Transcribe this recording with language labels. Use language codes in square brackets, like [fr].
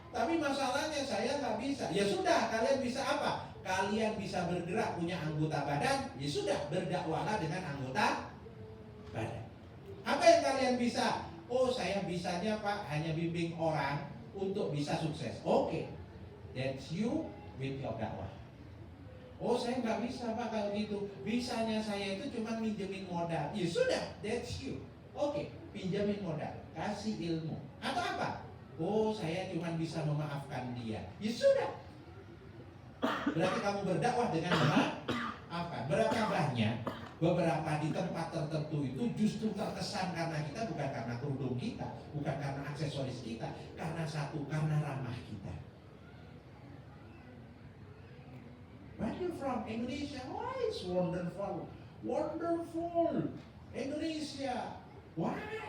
[id] Tapi masalahnya saya nggak bisa. Ya sudah, kalian bisa apa? Kalian bisa bergerak, punya anggota badan. Ya sudah, berdakwahlah dengan anggota badan. Apa yang kalian bisa? Oh saya bisanya pak hanya bimbing orang untuk bisa sukses. [en] Oke, that's you with your dakwah. [id] Oh saya nggak bisa pak kalau gitu. Bisanya saya itu cuma minjemin modal. Ya sudah, [en] that's you. [id] Oke, pinjamin modal, kasih ilmu. Atau apa? Oh saya cuma bisa memaafkan dia. Ya sudah. Berarti kamu berdakwah dengan memaafkan. Berapa banyak beberapa di tempat tertentu itu justru terkesan karena kita, bukan karena kerudung kita, bukan karena aksesoris kita, karena karena ramah kita. [en] Where you from? Indonesia. Why it's wonderful, wonderful Indonesia. Why?